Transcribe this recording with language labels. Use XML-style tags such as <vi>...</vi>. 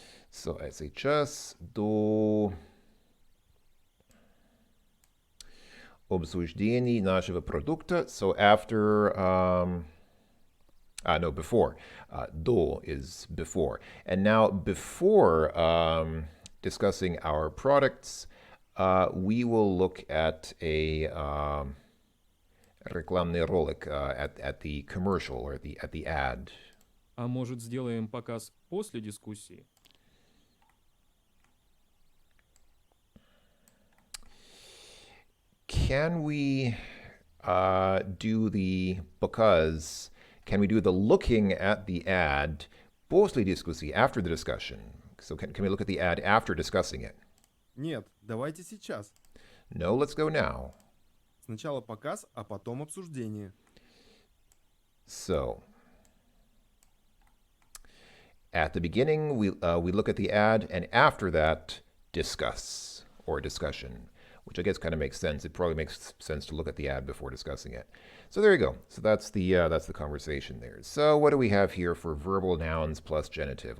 <ru>So сейчас до обсуждений нашего продукта.</ru> <en>So after, no, before. До is before. And now before discussing our products, we will look at a</en> <ru>рекламный ролик,</ru> <en>at the commercial or at the ad.</en> <ru>А может, сделаем показ после дискуссии?</ru> <en>Can we do the looking at the ad</en> <ru>после дискуссии,</ru> <en>after the discussion? So can we look at the ad after discussing it?</en> <ru>Нет, давайте сейчас.</ru> <en>No, let's go now.</en> <ru>Сначала показ, а потом обсуждение.</ru> <en>So at the beginning, we look at the ad, and after that, discuss or discussion, which I guess kind of makes sense. It probably makes sense to look at the ad before discussing it. So there you go. So that's the conversation there. So what do we have here for verbal nouns plus genitive?</en>